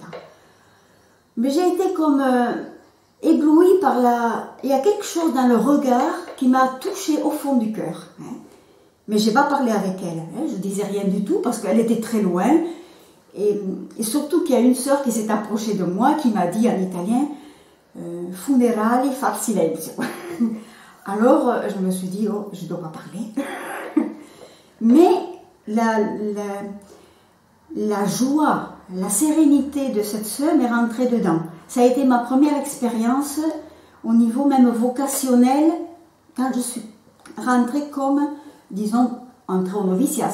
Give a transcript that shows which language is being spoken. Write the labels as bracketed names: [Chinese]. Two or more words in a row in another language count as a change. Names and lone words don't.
[French] Mais j'ai été comme éblouie par il y a quelque chose dans le regard qui m'a touchée au fond du cœur. Hein. Mais je n'ai pas parlé avec elle, hein. Je ne disais rien du tout parce qu'elle était très loin. Et surtout qu'il y a une sœur qui s'est approchée de moi qui m'a dit en italien [Italian] funerali far silenzio. [French] Alors je me suis dit, oh, je ne dois pas parler. Mais la joie, la sérénité de cette sœur m'est rentrée dedans. Ça a été ma première expérience au niveau même vocationnel quand je suis rentrée comme, disons, entrée au noviciat.